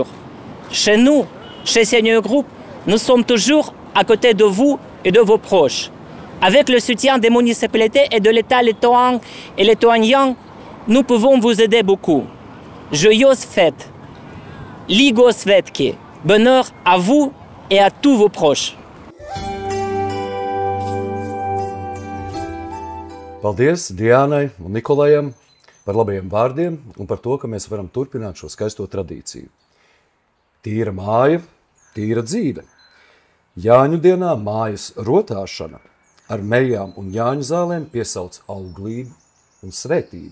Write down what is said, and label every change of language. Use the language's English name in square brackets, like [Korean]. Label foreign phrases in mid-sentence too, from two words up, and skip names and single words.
[French] Chez nous, chez Senior Group, nous sommes toujours à côté de vous et de vos proches. Avec le soutien des municipalités et de l'État lettois et lituanien, nous pouvons vous aider beaucoup. Joyeuses fêtes, [Latvian] Līgo svētki, [French] bonheur à vous et à tous vos proches. [Latvian] Paldies Diānai un Nikolajam par labajiem vārdiem un par to, ka mēs varam turpināt šo skaisto tradīciju. Tīra māja, tīra dzīve. Jāņu dienā mājas rotāšana ar mejām un Jāņu zālēm piesauc auglību un svētību.